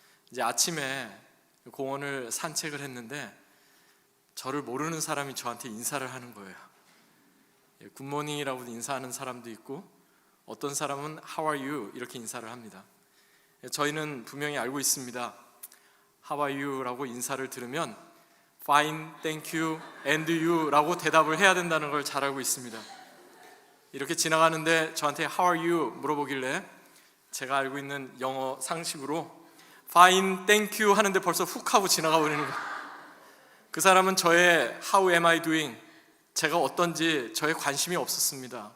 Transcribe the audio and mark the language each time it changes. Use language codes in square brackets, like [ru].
[ko] 이제 아침에 공원을 산책을 했는데 저를 모르는 사람이 저한테 인사를 하는 거예요. 굿모닝이라고 인사하는 사람도 있고 어떤 사람은 [en] How are you? [ko] 이렇게 인사를 합니다. 저희는 분명히 알고 있습니다. [en] How are you? [ko] 라고 인사를 들으면 [en] Fine, thank you, and you? [ko] 라고 대답을 해야 된다는 걸 잘 알고 있습니다. 이렇게 지나가는데 저한테 [en] How are you? [ko] 물어보길래 제가 알고 있는 영어 상식으로 [en] Fine, thank you [ko] 하는데 벌써 훅 하고 지나가 버리는 거예요. 그 사람은 저의 [en] How am I doing? [ko] 제가 어떤지 저의 관심이 없었습니다.